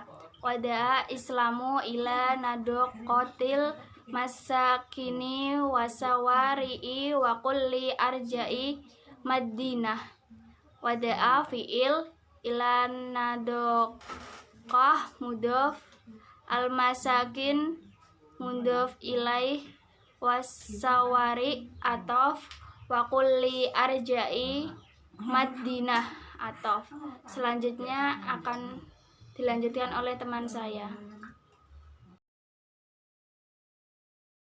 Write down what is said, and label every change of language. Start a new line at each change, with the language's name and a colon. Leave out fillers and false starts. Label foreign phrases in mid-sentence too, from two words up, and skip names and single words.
Arabic: وضع الإسلام إلى نظافة المساكن والشوارع وكل أرجاء المدينة. وضع فعل، إلى نظافة مضاف، المساكن مضاف إليه، والشوارع عطف، وكل أرجاء المدينة عطف.
Indonesian: Selanjutnya akan dilanjutkan oleh teman saya.